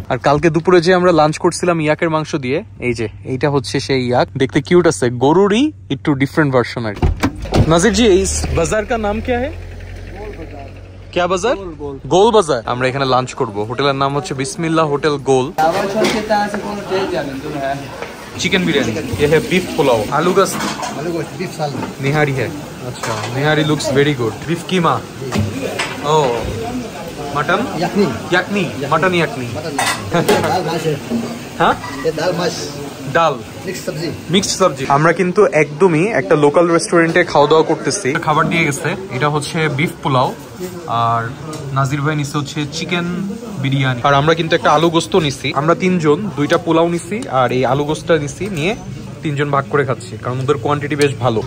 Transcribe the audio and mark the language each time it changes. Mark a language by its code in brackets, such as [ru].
[bn] আর কালকে দুপুরে যে আমরা লাঞ্চ করছিলাম ইয়াকের মাংস দিয়ে, এই যে এইটা হচ্ছে সেই ইয়াক, দেখতে কিউট আছে, গরুরই একটু ডিফারেন্ট ভার্সন আর কি। [hi] নাজির জি, এই বাজার কা নাম क्या है? क्या बाजार? गोल बाजार। [bn] আমরা এখানে লাঞ্চ করব। হোটেলের নাম হচ্ছে বিসমিল্লাহ হোটেল গোল। [hi] चिकन बिरयानी, ये है बीफ पुलाव, आलू गोश्त बीफ सालन, निहारी है। अच्छा, निहारी [en] Looks very good. [hi] बीफ कीमा, ओ मटन याकनी, मटन याकनी, हाँ [bn] ডাল মিক্সড সবজি। আমরা কিন্তু একদমই একটা লোকাল রেস্টুরেন্টে খাওয়া দাওয়া করতেছি। খাবার দিয়ে গেছে, এটা হচ্ছে বিফ পোলাও, আর নাজির ভাই নিচ্ছে হচ্ছে চিকেন বিরিয়ানি, আর আমরা কিন্তু একটা আলু গোস্ত নিছি। আমরা 3 জন 2টা পোলাও নিছি, আর এই আলু গোস্তটা নিছি, নিয়ে 3 জন ভাগ করে খাচ্ছি, কারণ ওদের কোয়ান্টিটি বেশ ভালো।